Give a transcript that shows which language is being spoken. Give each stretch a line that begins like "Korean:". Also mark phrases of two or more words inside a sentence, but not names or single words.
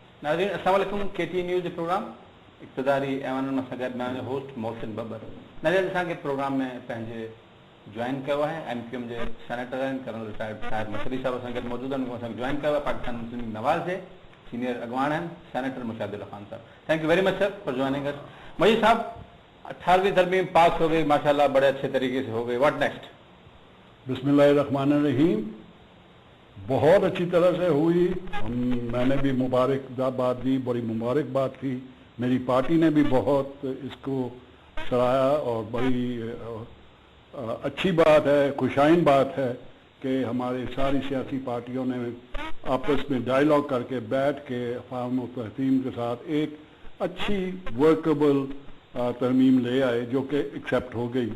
Sindhi: नाज़रीन अस्सलाम वालेकुम KTN न्यूज़ प्रोग्राम इक़्तिदारी ऐवान मसगद मैं होस्ट मोहसिन बबर नाज़रीन असांखे प्रोग्राम में पंहिंजे जॉइन किया है MQM जे सेनेटर आहिनि कर्नल रिटायर्ड साहिब मशरी साहब असां गॾु मौजूद आहिनि असांखे जॉइन किया है पाकिस्तान मुस्लिम लीग नवाज़ जे सीनियर अगवान आहिनि सेनेटर मुशाहिदुल्लाह खान साहब।
English: thank you very much sir for joining us.
Urdu: مجید صاحب 18ویں ترمیم پاس ہو گئی ماشاءاللہ بڑے اچھے طریقے سے ہو گئی,
English: what next?
Arabic: बिस्मिल्लाहिर्रहमानिर्रहीम।
Urdu: بہت اچھی طرح سے ہوئی. میں نے بھی مبارکباد دی، بڑی مبارکباد تھی. میری پارٹی نے بھی بہت اس کو سراہا اور بڑی اچھی بات ہے، خوش آئند بات ہے کہ ہماری ساری سیاسی پارٹیوں نے آپس میں ڈائیلاگ کر کے بیٹھ کے افام اور تحسیم کے ساتھ ایک اچھی ورکیبل ترمیم لے آئے جو کہ ایکسیپٹ ہو گئی.